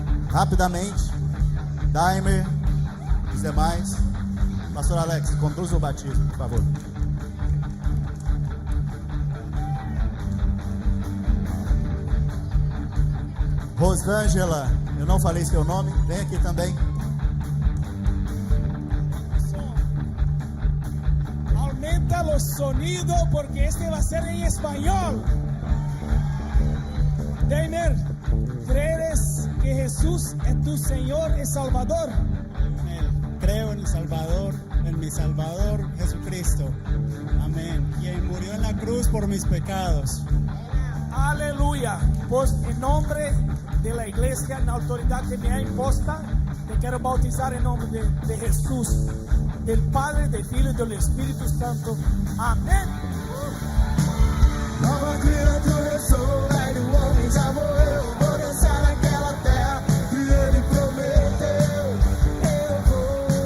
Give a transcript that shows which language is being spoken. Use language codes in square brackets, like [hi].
[pt] Rapidamente, Daimer, os demais. Pastor Alex, conduza o batismo, por favor. Rosângela, eu não falei seu nome, vem aqui também. [es] Aumenta los sonidos porque este va a ser en español. Daimer, ¿crees que Jesús es tu Señor y Salvador? Amén. Creo en el Salvador, en mi Salvador Jesucristo. Amén. Quien murió en la cruz por mis pecados. Aleluya. Pues en nombre de la iglesia, en la autoridad que me ha imposta, te quiero bautizar en nombre de Jesús, del Padre, del Hijo y del Espíritu Santo. Amén. [pt] Nova criatura sou, velho homem já morreu. Vou dançar naquela terra que Ele prometeu. Eu vou.